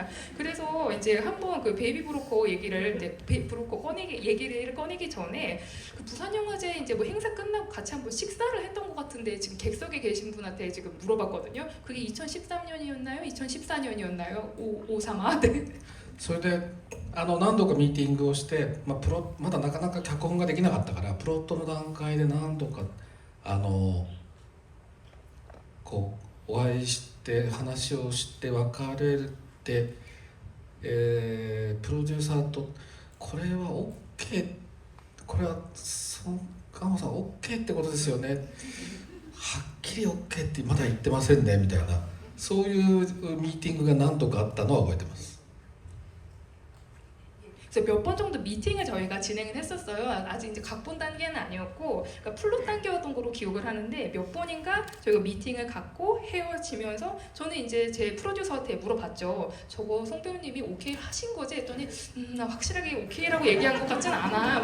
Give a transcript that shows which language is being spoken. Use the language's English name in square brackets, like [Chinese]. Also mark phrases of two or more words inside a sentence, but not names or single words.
[Korean] 그래서 이제 한번 그 베이비 브로커 얘기를 이제 얘기를 꺼내기 전에 그 부산 영화제 이제 뭐 행사 끝나고 같이 한번 식사를 했던 것 같은데, 지금 객석에 계신 분한테 지금 물어봤거든요. 그게 2013년이었나요? 2014년이었나요? 53아? 네. [Japanese] それで何度かミーティングをして、まだなかなか脚本ができなかったからプロットの段階で何度かこうお会いして話をして別れて、プロデューサーとこれは OK、 これはソン・ガンホさん OK ってことですよね、はっきり OK ってまだ言ってませんねみたいな、そういうミーティングが何度かあったのは覚えてます。 [Korean] 그래서 몇 번 정도 미팅을 저희가 진행을 했었어요. 아직 이제 각본 단계는 아니었고, 그러니까 플롯 단계였던 걸로 기억을 하는데, 몇 번인가 저희가 미팅을 갖고 헤어지면서 저는 이제 제 프로듀서한테 물어봤죠. 저거 송 배우님이 오케이 하신 거지? 했더니 나 확실하게 오케이라고 얘기한 것 같진 않아.